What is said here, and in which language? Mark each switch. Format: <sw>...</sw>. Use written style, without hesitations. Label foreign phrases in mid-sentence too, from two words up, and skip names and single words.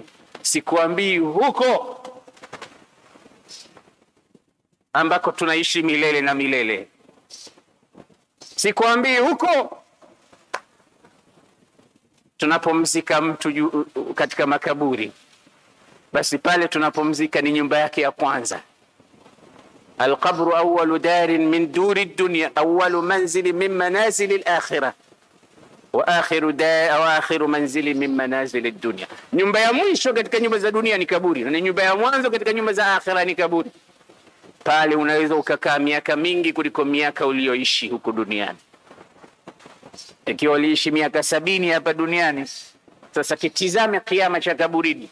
<sw>Sikuambii huko ambako tunaishi milele na milele. Sikuambii huko tunapomzika mtu katika makaburi. Basi pale tunapomzika ni nyumba yake ya kwanza.</sw> <ar>القبر أول دار من دور الدنيا أول منزل من منازل الآخرة وآخر منزل من منازل الدنيا.</ar> <sw>Nyumba ya mwisho katika nyumba za dunia ni kaburi, na nyumba ya mwanzo katika nyumba za akhira ni kaburi. Pale unaweza ukakaa miaka mingi kuliko miaka ulioishi huku duniani. Ikiwa uliishi miaka 70 hapa duniani, sasa kitizame kiyama cha kaburini.</sw>